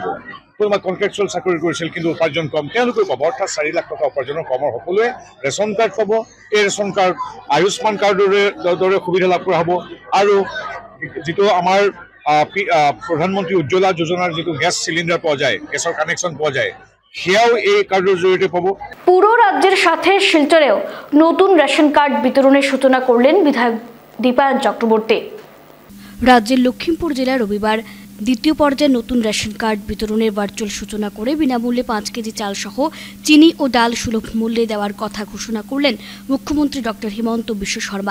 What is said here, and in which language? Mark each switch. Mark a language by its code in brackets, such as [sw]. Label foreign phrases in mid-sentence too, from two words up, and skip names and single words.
[as] কোনোবা কণ্ট্ৰেকচুৱেল চাকৰি কৰিছিল কিন্তু উপাৰ্জন কম, তেওঁলোকেও পাব। অৰ্থাৎ 4 লাখ টকা উপাৰ্জনৰ কমৰ সকলোৱে [en] ration card [as] পাব। এই [en] ration card [as] আয়ুষ্মান কাৰ্ডৰ দৰে সুবিধা লাভ কৰা হ'ব। আৰু যিটো আমাৰ প্ৰধানমন্ত্ৰী উজ্জ্বলা যোজনাৰ যিটো [en] gas cylinder [as] পোৱা যায়, গেছৰ কানেকশ্যন পোৱা যায়, সেয়াও [bn] এই কার্ডের জড়িয়ে পাবো। পুরো রাজ্যের সাথে শিলচরেও নতুন [en] ration card [bn] বিতরণের সূচনা করলেন বিধায়ক দীপায়ন চক্রবর্তী। রাজ্যের লখিমপুর জেলায় রবিবার দ্বিতীয় পর্যায়ে নতুন [en] ration card [bn] বিতরণের ভার্চুয়াল সূচনা করে বিনামূল্যে 5 কেজি চাল সহ চিনি ও ডাল সুলভ মূল্যে দেওয়ার কথা ঘোষণা করলেন মুখ্যমন্ত্রী ডক্টর হিমন্ত বিশ্ব শর্মা।